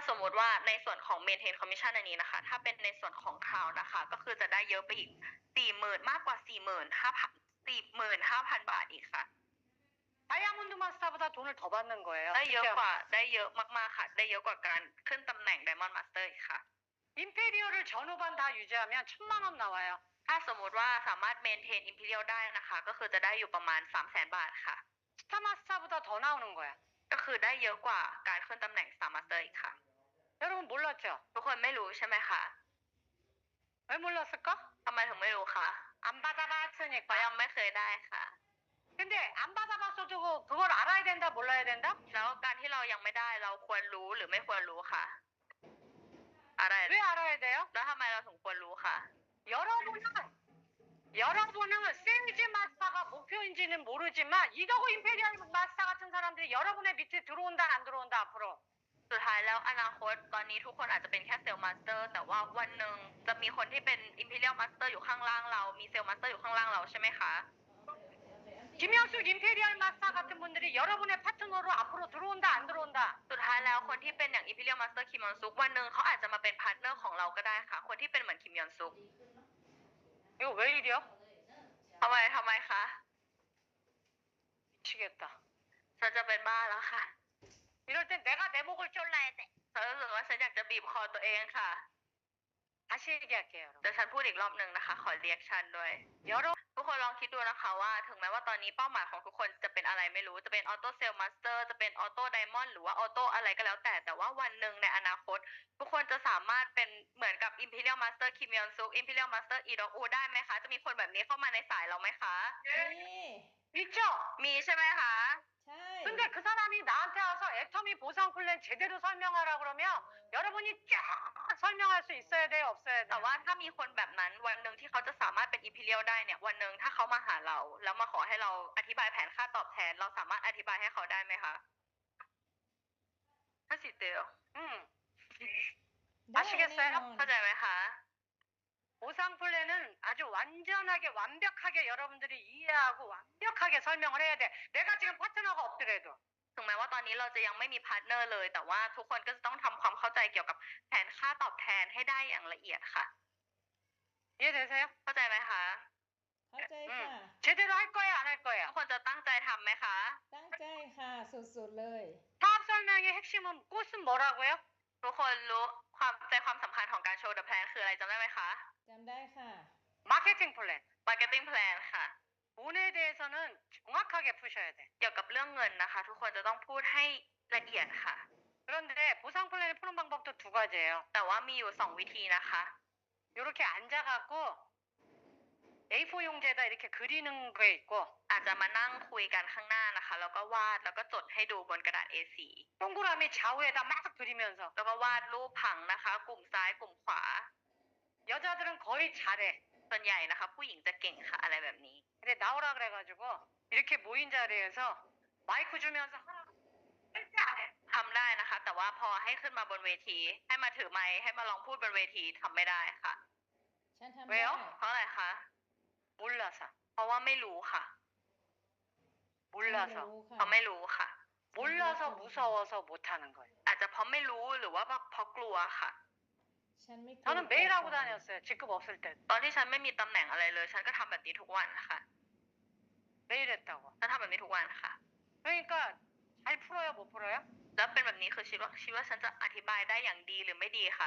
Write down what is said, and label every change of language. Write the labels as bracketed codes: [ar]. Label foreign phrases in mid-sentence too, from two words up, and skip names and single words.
[th] ติว่าในส่วนของ [en] maintain commission [th] อันนี้นะคะถ้าเป็นในส่วนของ Crown นะคะก็คือจะได้เยอะไปอีก 40,000 มากกว่า 45,000 บาทอีกค่ะ [ko] 다이아몬드 마스터보다 돈을 더 받는 거예요. [th] ได้เยอะมากๆค่ะได้เยอะกว่าการขึ้นตำแหน่ง Diamond Master อีกค่ะ [ko] 임페리얼을 전후반 다 유지하면 1,000만 원 나와요. [th] ถ้าสมมุติว่าสามารถ maintain Imperial ได้นะคะก็คือจะได้อยู่ประมาณ 300,000 บาทค่ะ [ko] 스타 마스터보다 더 나오는 거야. [th] ก็คือได้เยอะกว่าการขึ้นตำแหน่ง Star Master อีกค่ะ [ko] 여러분 몰랐죠? [th] ทุกคนไม่รู้ใช่ไหมคะ [ko] 왜 몰랐을까? [th] ทำไมถึงไม่รู้คะ [ko] 안 받아봤으니까. [th] เพราะยังไม่เคยได้ค่ะ [ko] 근데 안 받아봤어도 그걸 알아야 된다, 몰라야 된다? [th] แล้วการที่เรายังไม่ได้เราควรรู้หรือไม่ควรรู้คะอะไร [ko] 왜 알아야 돼요? [th] แล้วทำไมเราถึงควรรู้คะ [ko] 여러분은 세이지 마스터가 목표인지는 모르지만 이더고 임페리얼 마스터 같은 사람들이 여러분의 밑에 들어온다 안 들어온다 앞으로. [th] สุดท้ายแล้วอนาคตตอนนี้ทุกคนอาจจะเป็นแค่เซลล์มาสเตอร์แต่ว่าวันหนึ่งจะมีคนที่เป็น Imperial Master อยู่ข้างล่างเรามีเซลล์มาสเตอร์อยู่ข้างล่างเราใช่ไหมคะ [ko] 김영숙 임페리얼 마스터 같은 분들이 여러분의 파트너로 앞으로 들어온다 안 들어온다. [th] สุดท้ายแล้วคนที่เป็นอย่าง Imperial Master คิมยอนซุกวันหนึ่งเขาอาจจะมาเป็นพาร์ทเนอร์ของเราก็ได้ค่ะคนที่เป็นเหมือนคิมยอนซุก [ko] 이거 왜 이래요? [th] ทำไมคะ [ko] 미치겠다. [th] ฉันจะเป็นบ้าแล้วค่ะ [ko] 이럴 땐 내가 내 목을 졸라야 돼. [th] ฉันรู้สึกว่าฉันอยากจะบีบคอตัวเองค่ะ [ko] 다시 얘기할게요. [th] เดี๋ยวฉันพูดอีกรอบหนึ่งนะคะขอเรียกชันด้วย [ko] 여러분 [th] ทุกคนลองคิดดูนะคะว่าถึงแม้ว่าตอนนี้เป้าหมายของทุกคนจะเป็นอะไรไม่รู้จะเป็นออโต้เซลล์มาสเตอร์จะเป็นออโต้ไดมอนด์หรือว่าออโต้อะไรก็แล้วแต่ว่าวันหนึ่งในอนาคตทุกคนจะสามารถเป็นเหมือนกับ Imperial Master คิมยอนซุก Imperial Master อีดอกอูได้ไหมคะจะมีคนแบบนี้เข้ามาในสายเราไหมคะ [ko] 있죠? [th] มีใช่ไหมคะ ใช่ [ko] 근데 그 사람이 나한테 와서 애터미 보상 플랜 제대로 설명하라 그러면 여러분이 쫙 설명할 수 있어야 돼요, 없어야 [th] แต่ [ko] 돼요? [th] ว่าถ้ามีคนแบบนั้นวันหนึ่งที่เขาจะสามารถเป็น Imperial ได้เนี่ยวันหนึ่งถ้าเขามาหาเราแล้วมาขอให้เราอธิบายแผนค่าตอบแทนเราสามารถอธิบายให้เขาได้ไหมคะถ้าสิเตียว ได้ [ko] 아시겠어요? [th] แน่นอน เข้าใจไหมคะ [ko] 보상 플랜은 아주 완전하게 완벽하게 여러분들이 이해하고 완벽하게 설명을 해야 돼. 내가 지금 파트너가 없더라도. [th] ถึงแม้ว่าตอนนี้เราจะยังไม่มีพาร์ทเนอร์เลยแต่ว่าทุกคนก็จะต้องทำความเข้าใจเกี่ยวกับแผนค่าตอบแทนให้ได้อย่างละเอียดค่ะ [ko] 이해되세요? [th] เข้าใจไหมคะ เข้าใจค่ะ [ko] 제대로 할 거예요, 안 할 [th] ทุ [ko] 거예요? [th] กคนจะตั้งใจทำไหมคะ ตั้งใจค่ะสุดๆเลย [ko] 사업 설명의 핵심은 꽃은 뭐라고요? [th] ทุกคนรู้ความใจความสำคัญของการโชว์ [en] the plan [th] คืออะไรจำได้ไหมคะ จำได้ค่ะ [ko] 마케팅 플랜. [en] marketing plan [th] ค่ะ [ko] 돈에 대해서는 정확하게 푸셔야 돼. [th] เกี่ยวกับเรื่องเงินนะคะ ทุกคนจะต้องพูดให้ละเอียดค่ะ [ko] 그런데 보상 플랜을 푸는 방법도 두 가지예요. [th] แต่ว่ามีอยู่2วิธีนะคะ [ko] 이렇게 앉아갖고 A4 용지에다 이렇게 그리는 게 있고 [th] อาจจะมานั่งคุยกันข้างหน้านะคะแล้วก็วาดแล้วก็จดให้ดูบนกระดาษ A4 [ko] 동그라미 좌우에다 막 그리면서 [th] แล้วก็วาดรูปผังนะคะ กลุ่มซ้ายกลุ่มขวา [ko] 여자들은 거의 잘해. [th] ส่วนใหญ่นะคะ ผู้หญิงจะเก่งค่ะอะไรแบบนี้ [ko] 근데 나오라 그래가지고 이렇게 모인 자리에서 마이크 주면서 하라. 절대 안 해. [th] ทำได้นะคะ แต่ว่าพอให้ขึ้นมาบนเวที ให้มาถือไมค์ให้มาลองพูดบนเวทีทำไม่ได้ค่ะ ฉันทำ เว ได้ ล เพราะอะไรคะ [ko] 몰라서. [th] เพราะว่าไม่รู้ค่ะ [ko] 몰라서. [th] รู้ค่ะ เพราะไม่รู้ค่ะ [ko] 몰라서 무서워서 못하는 거예요. [th] อาจจะเพราะไม่รู้หรือว่าเพราะกลัวค่ะ ฉันไม่เคย [ko] 저는 매일 하고 다녔어요. 직급 없을 때. [th] ตอนที่ฉันไม่มีตำแหน่งอะไรเลย ฉันก็ทำแบบนี้ทุกวันค่ะ [ko] 매일 했다고. [th] ฉันทำแบบนี้ทุกวันค่ะ [ko] 그러니까 잘 풀어요, 못 풀어요? [th] แล้วเป็นแบบนี้คือคิดว่าฉันจะอธิบายได้อย่างดีหรือไม่ดีคะ